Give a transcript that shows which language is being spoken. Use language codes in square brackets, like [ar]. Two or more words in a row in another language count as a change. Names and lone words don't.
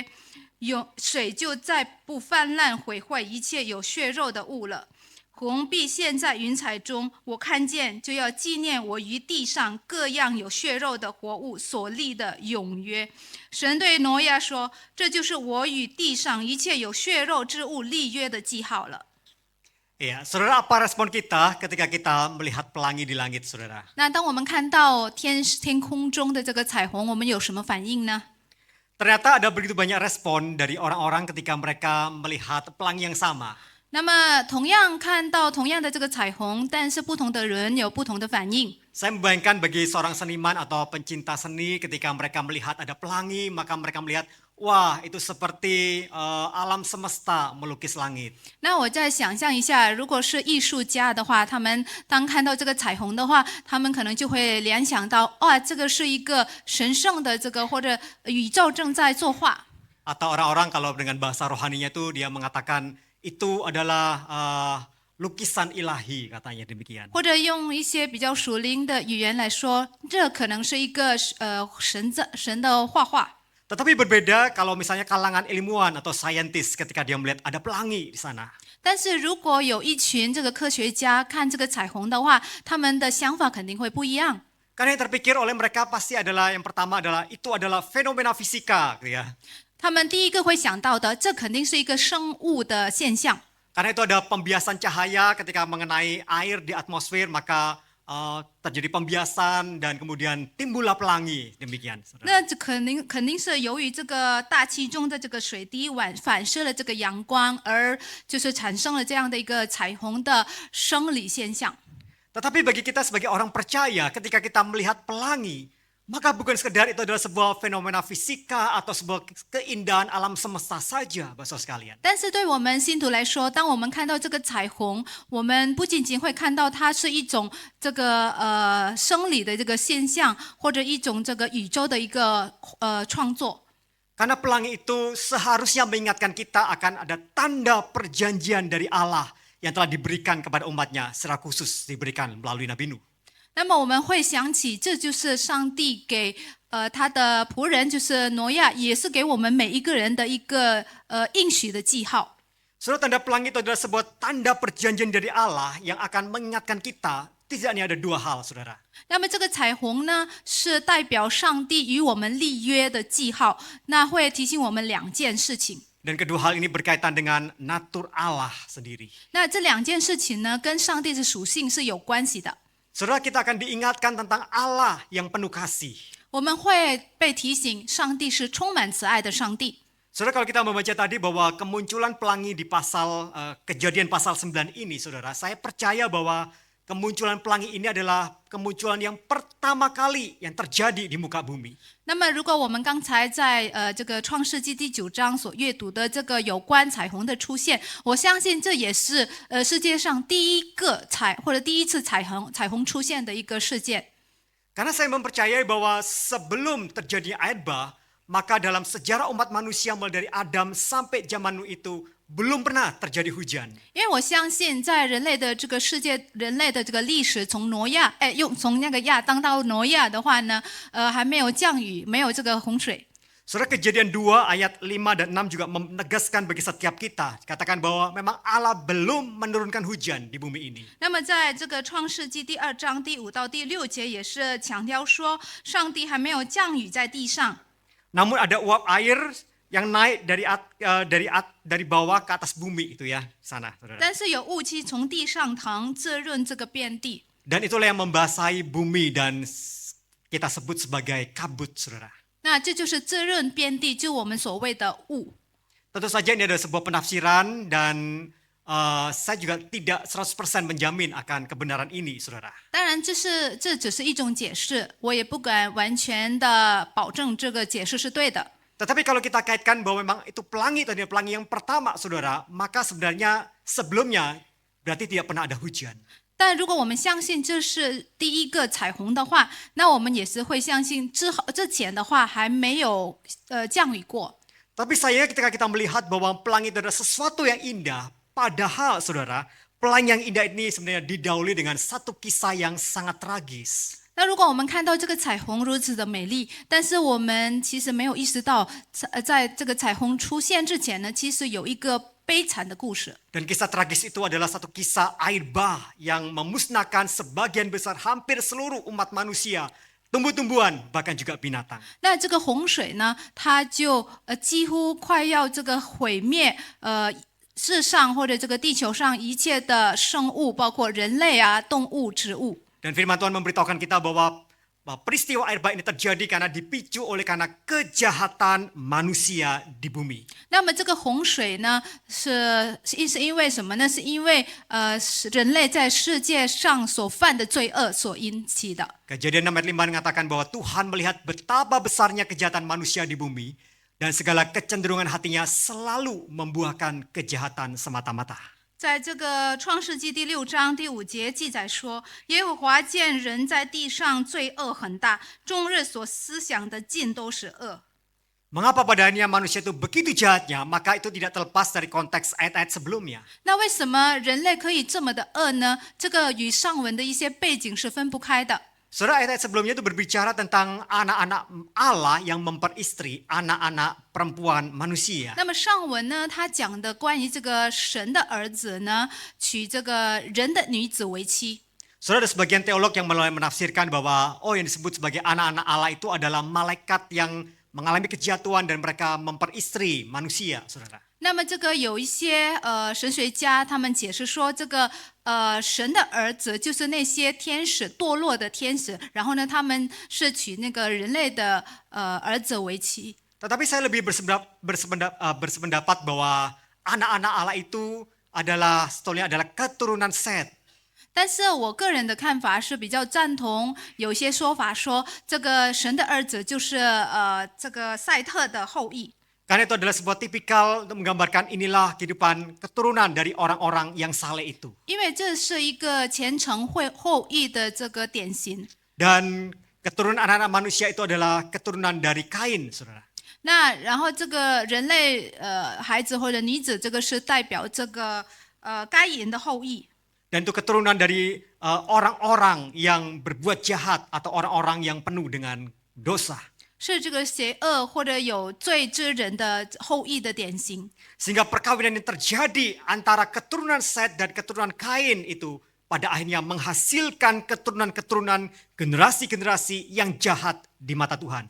[zh] 水就再不泛滥毁坏一切有血肉的物了。虹必现在云彩中，我看见就要纪念我于地上各样有血肉的活物所立的永约。神对挪亚说，这就是我与地上一切有血肉之物立约的记号了。 [id] Iya, saudara, apa respon kita ketika kita melihat pelangi di langit, saudara? [zh] 那当我们看到天空中的这个彩虹，我们有什么反应呢？ [id] Ternyata ada begitu banyak respon dari orang-orang ketika mereka melihat pelangi yang sama. [zh] 那么同样看到同样的这个彩虹，但是不同的人有不同的反应。 [id] Saya membayangkan bagi seorang seniman atau pencinta seni ketika mereka melihat ada pelangi, maka mereka melihat, wah itu seperti alam semesta melukis langit. [zh] 那我再想象一下，如果是艺术家的话，他们当看到这个彩虹的话，他们可能就会联想到，哇，这个是一个神圣的这个或者宇宙正在作画。 [id] Atau orang-orang kalau dengan bahasa rohaninya itu dia mengatakan itu adalah lukisan ilahi, katanya demikian. [zh] 或者用一些比较属灵的语言来说，这可能是一个神的画画。 [id] Tetapi berbeda kalau misalnya kalangan ilmuwan atau saintis ketika dia melihat ada pelangi di sana. [zh] 但是如果有一群这个科学家看这个彩虹的话，他们的想法肯定会不一样。 [id] Karena yang terpikir oleh mereka pasti adalah yang pertama adalah itu adalah fenomena fisika, gitu ya. [zh] 他们第一个会想到的，这肯定是一个生物的现象。 [id] Karena itu ada pembiasan cahaya ketika mengenai air di atmosfer, maka terjadi pembiasan dan kemudian timbullah pelangi, demikian. [zh] 那这肯定是由于这个大气中的这个水滴反射了这个阳光，而就是产生了这样的一个彩虹的生理现象。 [id] Tetapi bagi kita sebagai orang percaya, ketika kita melihat pelangi, maka bukan sekedar itu adalah sebuah fenomena fisika atau sebuah keindahan alam semesta saja, Bapak sekalian. [zh] 但是对我们信徒来说，当我们看到这个彩虹，我们不仅仅会看到它是一种这个生理的这个现象，或者一种这个宇宙的一个创作。 [id] Karena pelangi itu seharusnya mengingatkan kita akan ada tanda perjanjian dari Allah yang telah diberikan kepada umatnya, secara khusus diberikan melalui Nabi Nuh. [zh] 那么我们会想起，这就是上帝给他的仆人，就是挪亚，也是给我们每一个人的一个应许的记号。 [id] Saudara, tanda pelangi itu adalah sebuah tanda perjanjian dari Allah yang akan mengingatkan kita, tidaknya ada dua hal, saudara. [zh] 那么这个彩虹呢，是代表上帝与我们立约的记号，那会提醒我们两件事情。 [id] Dan kedua hal ini berkaitan dengan natur Allah sendiri. [zh] 那这两件事情呢，跟上帝的属性是有关系的。 [id] Saudara, kita akan diingatkan tentang Allah yang penuh kasih. [zh] 我们会被提醒，上帝是充满慈爱的上帝。 [id] Saudara, kalau kita membaca tadi bahwa kemunculan pelangi di pasal kejadian pasal 9 ini, saudara, saya percaya bahwa kemunculan pelangi ini adalah kemunculan yang pertama kali yang terjadi di muka bumi. [zh] 那么，如果我们刚才在这个创世纪第9章所阅读的这个有关彩虹的出现，我相信这也是世界上第一个第一次彩虹出现的一个事件。 [id] Karena saya mempercayai bahwa sebelum terjadi air bah, maka dalam sejarah umat manusia mulai dari Adam sampai zaman Nuh itu belum pernah terjadi hujan. [zh] 因为我相信，在人类的这个世界、人类的这个历史，从从那个亚当到挪亚的话呢，还没有降雨，没有这个洪水。 [id] Saudara, Kejadian 2 ayat 5 dan 6 juga menegaskan bagi setiap kita, katakan bahwa memang Allah belum menurunkan hujan di bumi ini. [zh] 那么，在这个创世纪第2章第5到第6节也是强调说，上帝还没有降雨在地上。 [id] Namun ada uap air yang naik dari bawah ke atas bumi itu ya, sana, saudara. [zh] 但是有雾气从地上腾，滋润这个遍地。 [id] Dan itulah yang membasahi bumi dan kita sebut sebagai kabut, saudara. [zh] 那这就是滋润遍地，就我们所谓的雾。 [id] Tentu saja ini ada sebuah penafsiran dan saya juga tidak 100% menjamin akan kebenaran ini, saudara. [zh] 当然，这只是一种解释，我也不敢完全的保证这个解释是对的。 [id] Tetapi kalau kita kaitkan bahwa memang itu pelangi tadi, pelangi yang pertama, saudara, maka sebenarnya sebelumnya berarti tidak pernah ada hujan. [zh] 但如果我们相信这是第一个彩虹的话，那我们也是会相信之前的话还没有降雨过。 [id] Tapi saya ketika kita melihat bahwa pelangi itu adalah sesuatu yang indah, padahal saudara, pelangi yang indah ini sebenarnya didahului dengan satu kisah yang sangat tragis. [zh] 那如果我们看到这个彩虹如此的美丽，但是我们其实没有意识到，在这个彩虹出现之前呢，其实有一个悲惨的故事。 [id] Dan kisah tragis itu adalah satu kisah air bah yang memusnahkan sebagian besar hampir seluruh umat manusia, tumbuh-tumbuhan, bahkan juga binatang. [zh] 那这个洪水呢，它就几乎快要这个毁灭世上或者这个地球上一切的生物，包括人类啊、动物、植物。 [id] Dan firman Tuhan memberitahukan kita bahwa peristiwa air bah ini terjadi karena dipicu oleh karena kejahatan manusia di bumi. [zh] 那么这个洪水呢，是因为什么呢？是因为人类在世界上所犯的罪恶所引起的。 [id] Kejadian 6 ayat 5 mengatakan bahwa Tuhan melihat betapa besarnya kejahatan manusia di bumi dan segala kecenderungan hatinya selalu membuahkan kejahatan semata-mata. [zh] 在这个创世纪第6章第5节记载说，耶和华见人在地上罪恶很大，终日所思想的尽都是恶。 [id] Mengapa pada akhirnya manusia itu begitu jahatnya? Maka itu tidak terlepas dari konteks ayat-ayat sebelumnya. [zh] 那为什么人类可以这么的恶呢？这个与上文的一些背景是分不开的。 [id] Saudara, ayat-ayat sebelumnya itu berbicara tentang anak-anak Allah yang memperistri anak-anak perempuan manusia. [zh] 那么上文呢，他讲的关于这个神的儿子呢，娶这个人的女子为妻。 [id] Saudara, ada sebagian teolog yang mulai menafsirkan bahwa yang disebut sebagai anak-anak Allah itu adalah malaikat yang mengalami kejatuhan dan mereka memperistri manusia, saudara. [zh] 那么这个有一些神学家他们解释说，这个神的儿子就是那些天使堕落的天使，然后呢，他们是娶那个人类的儿子为妻。 [id] Tetapi saya lebih bersependapat bahwa anak-anak Allah itu adalah sebetulnya adalah keturunan Set. [zh] 但是我个人的看法是比较赞同，有些说法说这个神的儿子就是这个赛特的后裔。 [id] Karena itu adalah sebuah tipikal untuk menggambarkan inilah kehidupan keturunan dari orang-orang yang saleh itu. [zh] 因为这是一个虔诚后裔的这个典型。 [id] Dan keturunan anak-anak manusia itu adalah keturunan dari Kain, saudara. [zh] 那然后这个人类孩子或者女子，这个是代表这个该隐的后裔。 [id] Dan itu keturunan dari orang-orang yang berbuat jahat atau orang-orang yang penuh dengan dosa. [zh] 是这个邪恶或者有罪之人的后裔的典型。 [id] Sehingga perkawinan yang terjadi antara keturunan Set dan keturunan Kain itu pada akhirnya menghasilkan keturunan-keturunan generasi-generasi yang jahat di mata Tuhan.